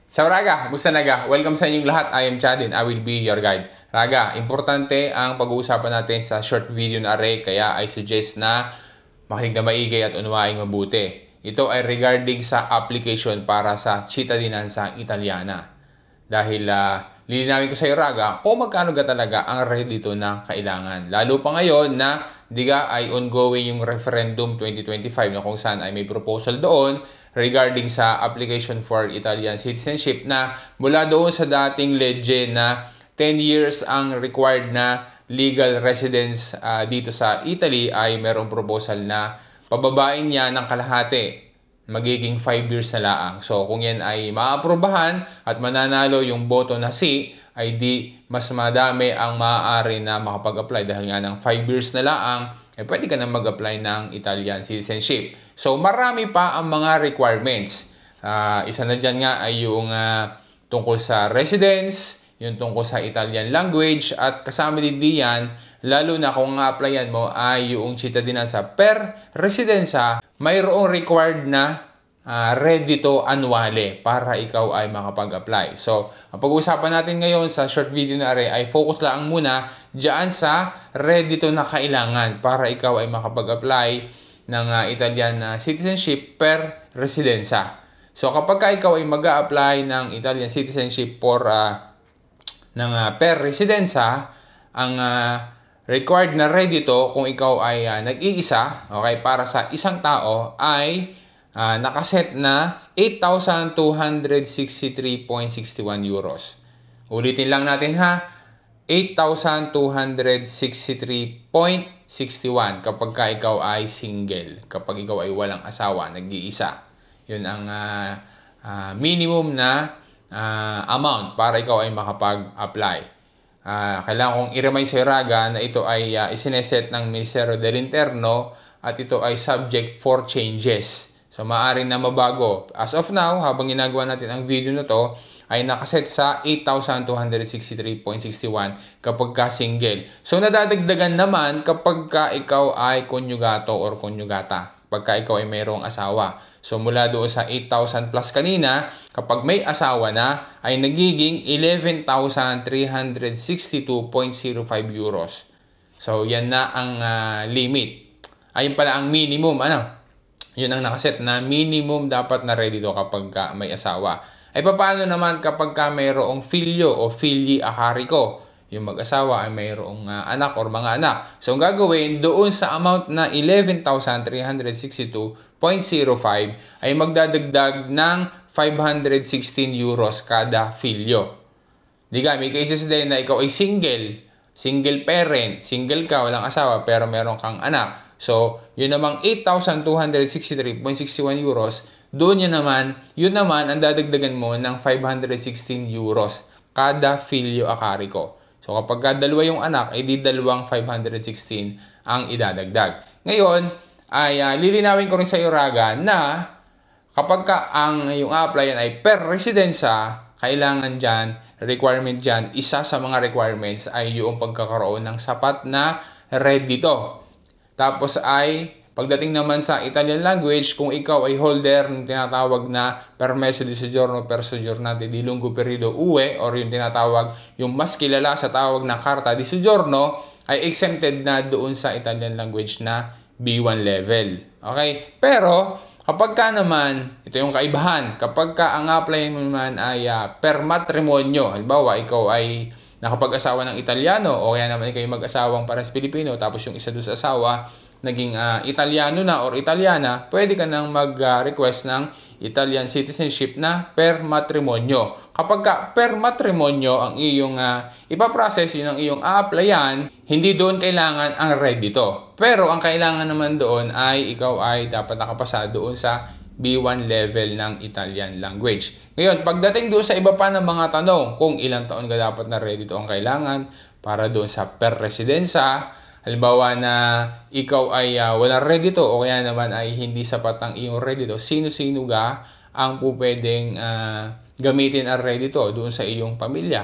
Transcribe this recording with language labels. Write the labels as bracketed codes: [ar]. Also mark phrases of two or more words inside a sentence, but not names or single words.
[it] Ciao Raga! [tl] Musta naga? Welcome sa inyong lahat. [en] I am Chadin. I will be your guide. [tl] Raga, importante ang pag-uusapan natin sa [en] short video [tl] na array, kaya [en] I suggest [tl] na makinig na maigay at unawaing mabuti. Ito ay regarding sa application para sa [it] cittadinanza italiana. [tl] Dahil lilinawin ko sa iyo Raga kung magkano ga talaga ang reddito na kailangan. Lalo pa ngayon na ay ongoing yung referendum 2025 na kung saan ay may proposal doon regarding sa [en] application for Italian citizenship [tl] na mula doon sa dating legge na 10 years ang required na [en] legal residence [tl] dito sa Italy ay merong proposal na pababain niya ng kalahati. Magiging 5 years na laang. So kung yan ay maaprubahan at mananalo yung boto na si, ay di mas madami ang maaari na makapag-apply dahil nga ng 5 years na laang, pwede ka na mag-apply ng [en] Italian citizenship. [tl] So, marami pa ang mga requirements. Isa na dyan nga ay yung tungkol sa residence, yung tungkol sa [en] Italian language, [tl] at kasama din diyan, lalo na kung applyan mo ay yung [it] cittadinanza per residenza, [tl] mayroong required na [it] reddito annuale [tl] para ikaw ay makapag-apply. So, ang pag-uusapan natin ngayon sa [en] short video [tl] na array ay focus lang muna dyan sa reddito na kailangan para ikaw ay makapag-apply ng [en] Italian citizenship [it] per residenza. [tl] So, kapag ikaw ay mag-a-apply ng [en] Italian citizenship for [it] per residenza, [tl] ang required na reddito kung ikaw ay nag-iisa, okay, para sa isang tao ay nakaset na 8,263.61 euros. Ulitin lang natin ha, 8,263.61 kapag ikaw ay single, kapag ikaw ay walang asawa, nag-iisa. Yun ang minimum na amount para ikaw ay makapag-apply. Kailangan kong i-remind sa Raga na ito ay isineset ng Ministerio del Interno at ito ay [en] subject for changes. [tl] So, maaaring na mabago. [en] As of now, [tl] habang ginagawa natin ang video na to, ay nakaset sa 8,263.61 kapag ka single. So, nadadagdagan naman kapag ka ikaw ay konjugato or konjugata. Kapag ka ikaw ay mayroong asawa. So, mula doon sa 8,000 plus kanina, kapag may asawa na, ay nagiging 11,362.05 euros. So, yan na ang limit. Ayun pala ang minimum. Yun ang nakaset na minimum dapat na [en] ready to [tl] kapag may asawa. Ay paano naman kapag mayroong filyo o [it] filii a carico? [tl] Yung mag-asawa ay mayroong anak or mga anak. So, ang gagawin, doon sa amount na 11,362.05 ay magdadagdag ng 516 euros kada filyo. Diga, may cases din na ikaw ay [en] single parent, [tl] single ka, walang asawa, pero meron kang anak. So, yun namang 8,263.61 euros, doon yun naman ang dadagdagan mo ng 516 euros kada [it] filio a carico. [tl] So, kapag dalawa yung anak, ay di dalawang 516 ang idadagdag. Ngayon, ay lilinawin ko rin sa iyo, Raga, na kapag ang yung applyan ay [it] per residenza, [tl] kailangan dyan, requirement dyan, isa sa mga requirements ay yung pagkakaroon ng sapat na reddito. Tapos ay, pagdating naman sa [en] Italian language, [tl] kung ikaw ay holder ng tinatawag na [it] permesso di soggiorno per soggiornare di lungo periodo UE, [tl] or yung tinatawag, yung mas kilala sa tawag na [it] carta di soggiorno, [tl] ay exempted na doon sa [en] Italian language [tl] na [en] B1 level. [tl] Okay? Pero, kapag ka naman, ito yung kaibahan, kapag ka ang apply mo naman ay [it] per matrimonio, [tl] halimbawa, ikaw ay nakapag-asawa ng Italiano o kaya naman kayo mag-asawang parehas Pilipino tapos yung isa doon sa asawa naging Italiano na or Italiana, pwede ka nang mag-request ng [en] Italian citizenship [tl] na [it] per matrimonio. [tl] Kapag ka [it] per matrimonio [tl] ang iyong ipaprocess yun ang iyong a-applyan, hindi doon kailangan ang reddito. Pero ang kailangan naman doon ay ikaw ay dapat nakapasa doon sa [en] B1 level [tl] ng [en] Italian language. [tl] Ngayon, pagdating doon sa iba pa ng mga tanong, kung ilang taon ka dapat na reddito ang kailangan para doon sa [it] per residenza, [tl] halimbawa na ikaw ay walang reddito o kaya naman ay hindi sapat ang iyong reddito, sino-sino ga ang pwedeng gamitin ang reddito doon sa iyong pamilya.